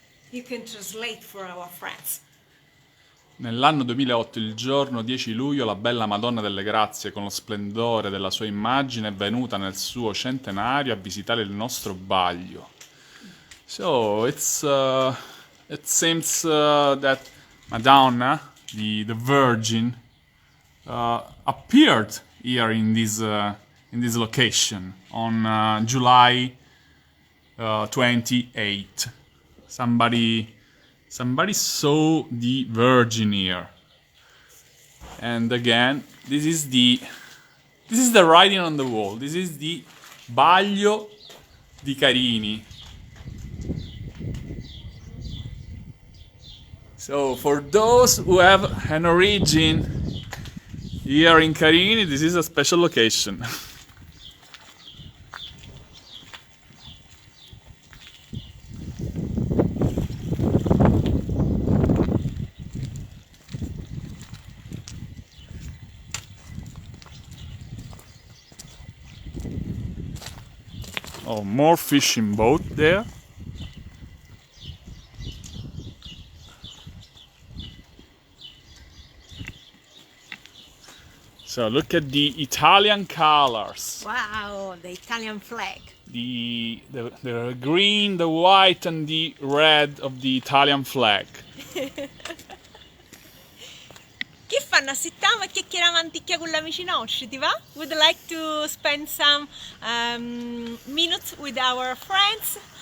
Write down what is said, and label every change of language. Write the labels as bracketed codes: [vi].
[en] You can translate for our friends. [it] Nell'anno 2008, il giorno 10 luglio, la bella Madonna delle Grazie, con lo splendore della sua immagine, è venuta nel suo centenario a visitare il nostro baglio. [en] So it seems that Madonna, the Virgin, appeared here in this location on July 28. Somebody saw the Virgin here. And again, this is the writing on the wall. This is the baglio di Carini. So for those who have an origin here in Carini, this is a special location. Oh, more fishing boat there. So look at the Italian colors. Wow, the Italian flag. The green, the white and the red of the Italian flag. [it] Che fanno? Sittiamo e chiacchieriamo anticchia con l'amici nostri, ti va? [en] Would you like to spend some minutes with our friends?